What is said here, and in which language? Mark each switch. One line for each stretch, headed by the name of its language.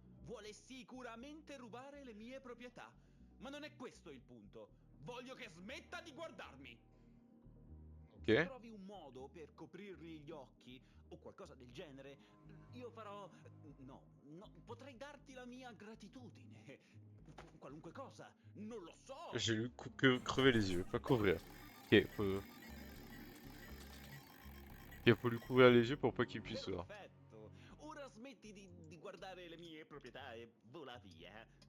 Italian: Vuole sicuramente rubare le mie proprietà. Ma non è questo il punto. Voglio che smetta di guardarmi. Se Ok. trovi un modo per coprirgli gli occhi o qualcosa del genere, io farò... No, potrei darti la mia gratitudine. Qualunque cosa, non lo so.
French: J'ai lu que crever les yeux, pas couvrir. Ok, il faut lui couvrir les yeux pour pas qu'il puisse voir.
Italian: Perfetto. Ora smetti di guardare le mie proprietà e vola via.